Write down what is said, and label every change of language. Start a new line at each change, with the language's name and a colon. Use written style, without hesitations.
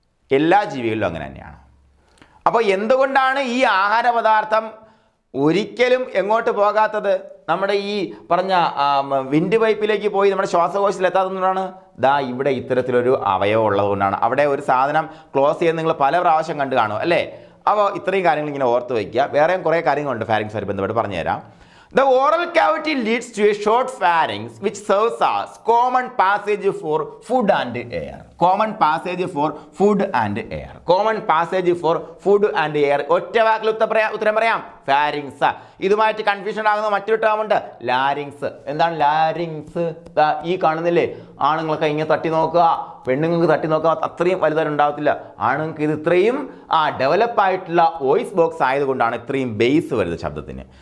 Malayalam: എല്ലാ ജീവികളിലും അങ്ങനെ തന്നെയാണ്. അപ്പോൾ എന്തുകൊണ്ടാണ് ഈ ആഹാര പദാർത്ഥം ഒരിക്കലും എങ്ങോട്ട് പോകാത്തത്? നമ്മുടെ ഈ പറഞ്ഞ വിൻഡ് പൈപ്പിലേക്ക് പോയി നമ്മുടെ ശ്വാസകോശത്തിൽ എത്താത്തതുകൊണ്ടാണ്. ദാ ഇവിടെ ഇത്തരത്തിലൊരു അവയവം ഉള്ളതുകൊണ്ടാണ്. അവിടെ ഒരു സാധനം ക്ലോസ് ചെയ്യാൻ നിങ്ങൾ പല പ്രാവശ്യം കണ്ടു കാണും അല്ലേ? അപ്പോൾ ഇത്രയും കാര്യങ്ങൾ ഇങ്ങനെ ഓർത്ത് വയ്ക്കുക. വേറെയും കുറേ കാര്യങ്ങളുണ്ട് ഫാരിങ്സുമായി ബന്ധപ്പെട്ട് പറഞ്ഞുതരാം.
English: The oral cavity leads to a short pharynx which serves as common passage for food and air. Common passage for food and air. Common passage for food and air.
Malayalam: ഒറ്റ വാക്കിൽ ഉത്തരം പറയാം, ഫാരിങ്സ്. ഇതുമായിട്ട് കൺഫ്യൂഷൻ ആകുന്ന മറ്റൊരു term ഉണ്ട്, larynx. എന്താണ് larynx? ഈ കാണുന്നില്ലേ? ആണുങ്ങളൊക്കെ ഇങ്ങനെ തട്ടി നോക്കുക, പെണ്ണുങ്ങൾക്ക് തട്ടി നോക്കുക, അത്രയും വലുതായിട്ട് ഉണ്ടാകത്തില്ല. ആണുങ്ങൾക്ക് ഇത് ഇത്രയും ഡെവലപ്പ് ആയിട്ടുള്ള വോയിസ് ബോക്സ് ആയതുകൊണ്ടാണ് ഇത്രയും ബേസ് വരുന്നത് ശബ്ദത്തിന്.